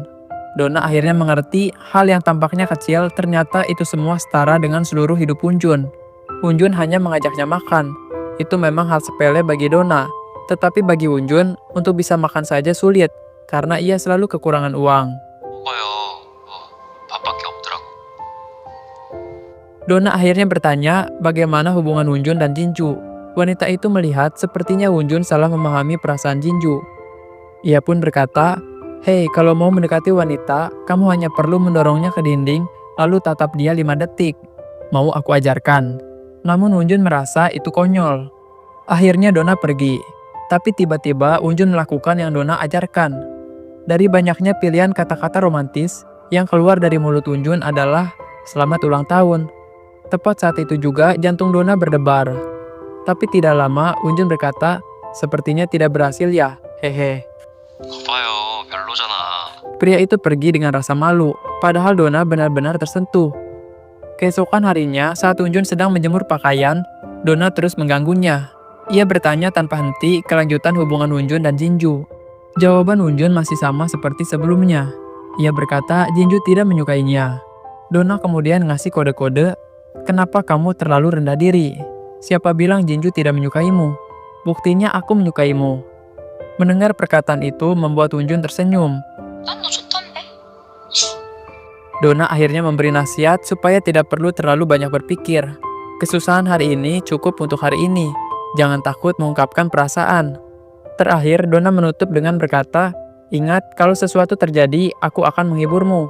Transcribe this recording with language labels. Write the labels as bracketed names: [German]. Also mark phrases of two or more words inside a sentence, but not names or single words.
[Indonesian] Donna akhirnya mengerti hal yang tampaknya kecil, ternyata itu semua setara dengan seluruh hidup Unjun. Unjun hanya mengajaknya makan. Itu memang hal sepele bagi Donna. Tetapi bagi Unjun, untuk bisa makan saja sulit, karena ia selalu kekurangan uang. [Korean] 뭐가요? 밥밖에 없더라고. [Indonesian] Donna akhirnya bertanya bagaimana hubungan Unjun dan Jinju. Wanita itu melihat sepertinya Unjun salah memahami perasaan Jinju. Ia pun berkata, hei kalau mau mendekati wanita, kamu hanya perlu mendorongnya ke dinding, lalu tatap dia 5 detik. Mau aku ajarkan? Namun Unjun merasa itu konyol. Akhirnya Donna pergi. Tapi tiba-tiba Unjun melakukan yang Donna ajarkan. Dari banyaknya pilihan kata-kata romantis, yang keluar dari mulut Unjun adalah selamat ulang tahun. Tepat saat itu juga jantung Donna berdebar. Tapi tidak lama Unjun berkata, sepertinya tidak berhasil ya, hehe. [Korean] 거봐요, 별로잖아. [Indonesian] Pria itu pergi dengan rasa malu, padahal Donna benar-benar tersentuh. Keesokan harinya, saat Unjun sedang menjemur pakaian, Donna terus mengganggunya. Ia bertanya tanpa henti kelanjutan hubungan Unjun dan Jinju. Jawaban Unjun masih sama seperti sebelumnya. Ia berkata Jinju tidak menyukainya. Donna kemudian ngasih kode-kode, kenapa kamu terlalu rendah diri? Siapa bilang Jinju tidak menyukaimu? Buktinya aku menyukaimu. Mendengar perkataan itu membuat Unjun tersenyum. [Korean] 난 너 좋던데? [Indonesian] Donna akhirnya memberi nasihat supaya tidak perlu terlalu banyak berpikir. Kesusahan hari ini cukup untuk hari ini. Jangan takut mengungkapkan perasaan. Terakhir, Donna menutup dengan berkata, ingat kalau sesuatu terjadi, aku akan menghiburmu.